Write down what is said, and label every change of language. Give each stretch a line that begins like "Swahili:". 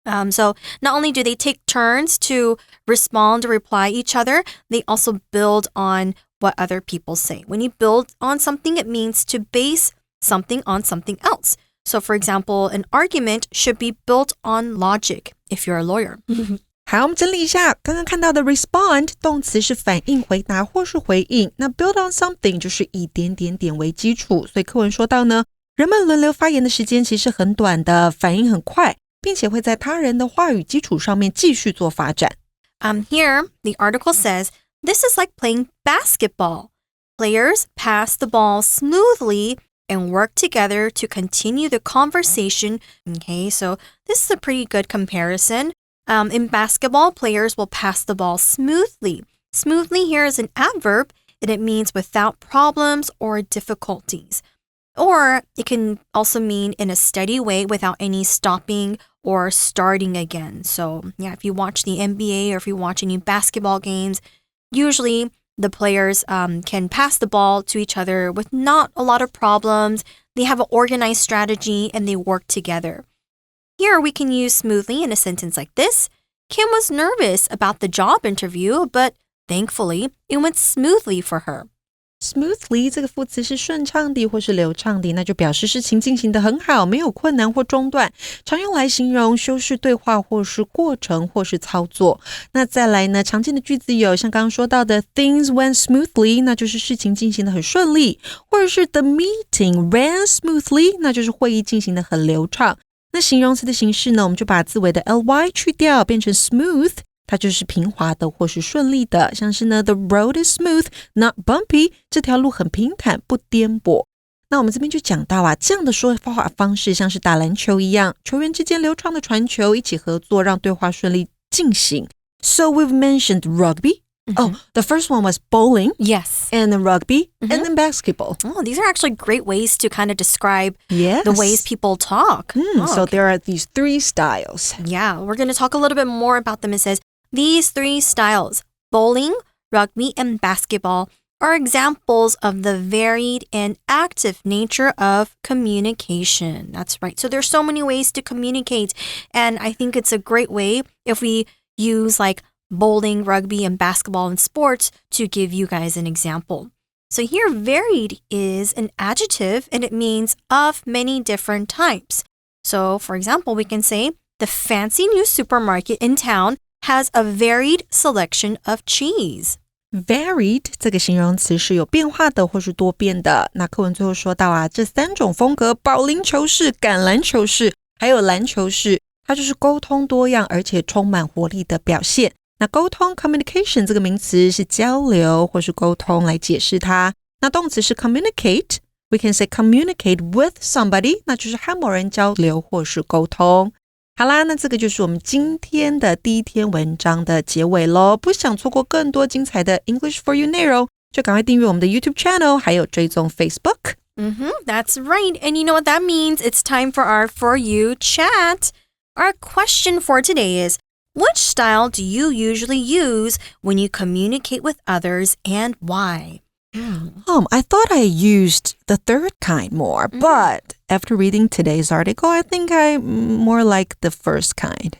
English: So not only do they take turns to respond or reply each other, they also build on what other people say. When you build on something, it means to base something on something else. So for example, an argument should be built on logic if you're a lawyer.
Chinese: 好，我们整理一下刚刚看到的 respond 动词是反应回答或是回应，那
English: build on something
Chinese: 就是以点点点为基础，所以课文说到呢，人们轮流发言的时间其实很短的，反应很快，并且会在他人的话语基础上面继续做发展。
English: Here, the article says, this is like playing basketball. Players pass the ball smoothly and work together to continue the conversation. Okay, so this is a pretty good comparison. In basketball, players will pass the ball smoothly. Smoothly here is an adverb, and it means without problems or difficulties. Or it can also mean in a steady way without any stopping or starting again. So yeah, if you watch the NBA or if you watch any basketball games, usually the players can pass the ball to each other with not a lot of problems. They have an organized strategy and they work together. Here we can use smoothly in a sentence like this. Kim was nervous about the job interview, but thankfully it went smoothly for her.
Chinese: Smoothly 这个副词是顺畅地或是流畅地，那就表示事情进行得很好，没有困难或中断，常用来形容修饰对话或是过程或是操作。那再来呢，常见的句子有像刚刚说到的
English: things went smoothly，
Chinese: 那就是事情进行得很顺利，或者是
English: the meeting ran smoothly，
Chinese: 那就是会议进行得很流畅。那形容词的形式呢，我们就把字尾的 ly 去掉，变成 smooth， 它就是平滑的或是顺利的，像是呢
English: the road is smooth, not bumpy，
Chinese: 这条路很平坦不颠簸。那我们这边就讲到啊，这样的说话方式像是打篮球一样，球员之间流畅的传球，一起合作，让对话顺利进行。
English: So we've mentioned rugby.Oh, the first one was bowling. Yes. And then rugby, and then basketball. Oh, these are actually great ways to kind of describe the ways people talk. So there are these 3 styles. Yeah, we're going to talk a little bit more about them. It says, these 3 styles, bowling, rugby, and basketball, are examples of the varied and active nature of communication. That's right. So there's so many ways to communicate. And I think it's a great way if we use like bowling, rugby, and basketball and sports to give you guys an example. So here, varied is an adjective and it means of many different types. So for example, we can say, the fancy new supermarket in town has a varied selection of cheese.
Chinese: Varied 这个形容词是有变化的或是多变的。那课文最后说到啊，这3种风格，保龄球式、橄榄球式，还有篮球式，它就是沟通多样而且充满活力的表现。那沟通 communication 这个名词是交流或是沟通来解释它。那动词是 communicate，
English: we can say communicate with somebody，
Chinese: 那就是和某人交流或是沟通。好啦，那这个就是我们今天的第一篇文章的结尾咯。不想错过更多精彩的 English for You 内容，就赶快订阅我们的 YouTube channel， 还有追踪 Facebook。
English: That's right. And you know what that means? It's time for our For You chat. Our question for today is, which style do you usually use when you communicate with others and why? I thought I used the third kind more, but after reading today's article, I think I more like the first kind.